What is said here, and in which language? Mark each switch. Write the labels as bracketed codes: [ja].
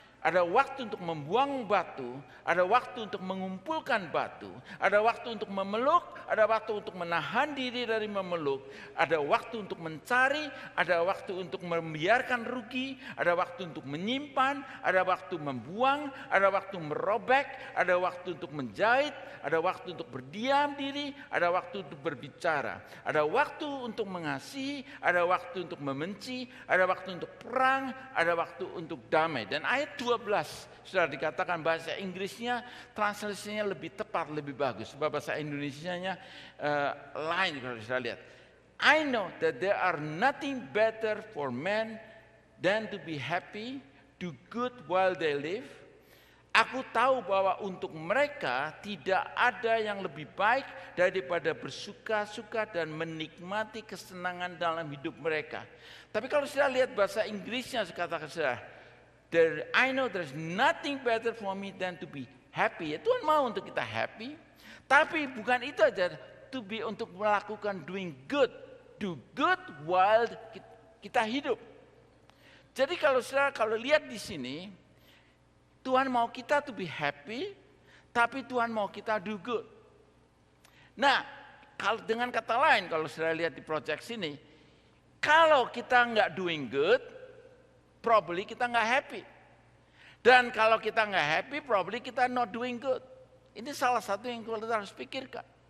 [id] Ada waktu untuk membuang batu, ada waktu untuk mengumpulkan batu, ada waktu untuk memeluk, ada waktu untuk menahan diri dari memeluk, ada waktu untuk mencari, ada waktu untuk membiarkan rugi, ada waktu untuk menyimpan, ada waktu membuang, ada waktu merobek, ada waktu untuk menjahit, ada waktu untuk berdiam diri, ada waktu untuk berbicara, ada waktu untuk mengasihi, ada waktu untuk membenci, ada waktu untuk perang, ada waktu untuk damai. Dan ayat 12 sudah dikatakan bahasa Inggrisnya, translasinya lebih tepat, lebih bagus. Bahasa Indonesianya lain kalau sudah lihat. [en] I know that there are nothing better for men than to be happy, do good while they live. [id] Aku tahu bahwa untuk mereka tidak ada yang lebih baik daripada bersuka-suka dan menikmati kesenangan dalam hidup mereka. Tapi kalau sudah lihat bahasa Inggrisnya, katakan sudah, [en] I know there's nothing better for me than to be happy. [id] Ya, Tuhan mau untuk kita happy. Tapi bukan itu aja, [en] to be [id] untuk melakukan [en] doing good. Do good while [id] kita hidup. Jadi kalau lihat di sini, Tuhan mau kita [en] to be happy, [id] tapi Tuhan mau kita [en] do good. [id] Nah, kalau dengan kata lain, kalau saya lihat di project sini, kalau kita nggak [en] doing good, probably [id] kita nggak happy. Dan kalau kita nggak happy, [en] probably [id] kita [en] not doing good. [id] Ini salah satu yang kita harus pikirkan.